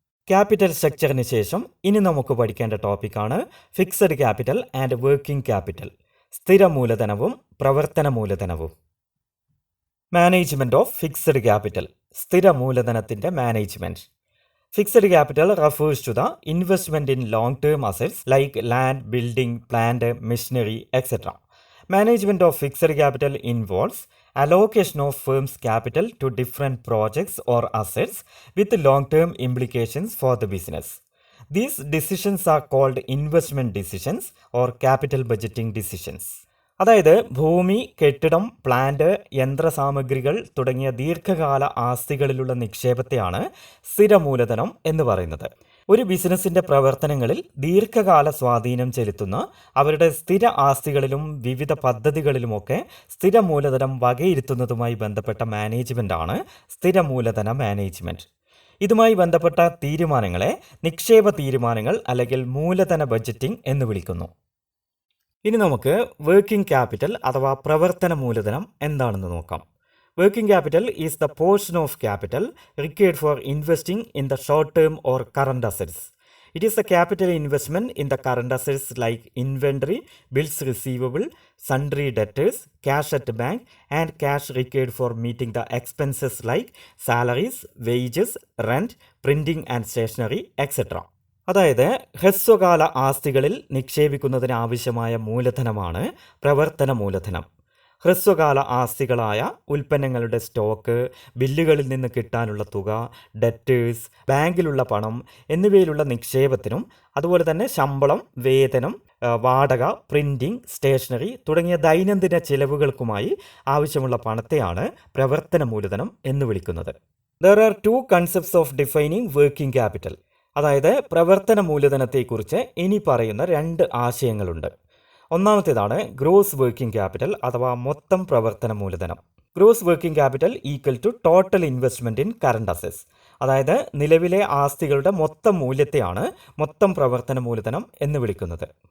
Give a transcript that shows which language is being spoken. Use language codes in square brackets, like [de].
[ml] Capital സ്ട്രക്ചറിന് ശേഷം ഇനി നമുക്ക് പഠിക്കേണ്ട ടോപ്പിക്കാണ് [en] fixed capital and working capital, [ml] സ്ഥിര മൂലധനവും പ്രവർത്തന മൂലധനവും. [en] management of fixed capital, [ml] സ്ഥിര മൂലധനത്തിൻ്റെ management. [en] Fixed capital refers to the investment in long-term assets like land, building, plant, machinery, etc. Management of fixed capital involves allocation of firm's capital to different projects or assets with long-term implications for the business. These decisions are called investment decisions or capital budgeting decisions. [ml] അതായത് ഭൂമി, കെട്ടിടം, plant, യന്ത്രസാമഗ്രികൾ തുടങ്ങിയ ദീർഘകാല ആസ്തികളിലുള്ള നിക്ഷേപത്തെയാണ് സ്ഥിര മൂലധനം എന്ന് പറയുന്നത്. ഒരു ബിസിനസ്സിൻ്റെ പ്രവർത്തനങ്ങളിൽ ദീർഘകാല സ്വാധീനം ചെലുത്തുന്ന അവരുടെ സ്ഥിര ആസ്തികളിലും വിവിധ പദ്ധതികളിലുമൊക്കെ സ്ഥിര മൂലധനം വകയിരുത്തുന്നതുമായി ബന്ധപ്പെട്ട മാനേജ്മെൻ്റാണ് സ്ഥിര മൂലധന മാനേജ്മെൻറ്റ്. ഇതുമായി ബന്ധപ്പെട്ട തീരുമാനങ്ങളെ നിക്ഷേപ തീരുമാനങ്ങൾ അല്ലെങ്കിൽ മൂലധന ബഡ്ജറ്റിംഗ് എന്ന് വിളിക്കുന്നു. ഇനി നമുക്ക് വർക്കിംഗ് ക്യാപിറ്റൽ അഥവാ പ്രവർത്തന മൂലധനം എന്താണെന്ന് നോക്കാം. [en] Working capital is the portion of capital required for investing in the short term or current assets. It is the capital investment in the current assets like inventory, bills receivable, sundry debtors, cash at bank, and cash required for meeting the expenses like salaries, wages, rent, printing and stationery, etc. [ml] അതായത് ഹ്രസ്വകാല ആസ്തികളിൽ നിക്ഷേപിക്കുന്നതിന് ആവശ്യമായ മൂലധനമാണ് പ്രവർത്തന മൂലധനം. ഹ്രസ്വകാല ആസ്തികളായ ഉൽപ്പന്നങ്ങളുടെ stock, ബില്ലുകളിൽ നിന്ന് കിട്ടാനുള്ള തുക, ഡെറ്റേഴ്സ്, ബാങ്കിലുള്ള പണം എന്നിവയിലുള്ള നിക്ഷേപത്തിനും അതുപോലെ തന്നെ ശമ്പളം, വേതനം, വാടക, പ്രിൻറ്റിംഗ്, സ്റ്റേഷനറി തുടങ്ങിയ ദൈനംദിന ചിലവുകൾക്കുമായി ആവശ്യമുള്ള പണത്തെയാണ് പ്രവർത്തന മൂലധനം എന്ന് വിളിക്കുന്നത്. [en] There are two concepts of defining working capital. [ml] അതായത് പ്രവർത്തന മൂലധനത്തെക്കുറിച്ച് ഇനി പറയുന്ന രണ്ട് ആശയങ്ങളുണ്ട്. ഒന്നാമത്തേതാണ് ഗ്രോസ് വർക്കിംഗ് ക്യാപിറ്റൽ അഥവാ മൊത്തം പ്രവർത്തന മൂലധനം. [en] Gross working capital equal to total investment in current assets. [ml] അതായത് നിലവിലെ ആസ്തികളുടെ മൊത്തം മൂല്യത്തെയാണ് മൊത്തം പ്രവർത്തന മൂലധനം എന്ന് വിളിക്കുന്നത്.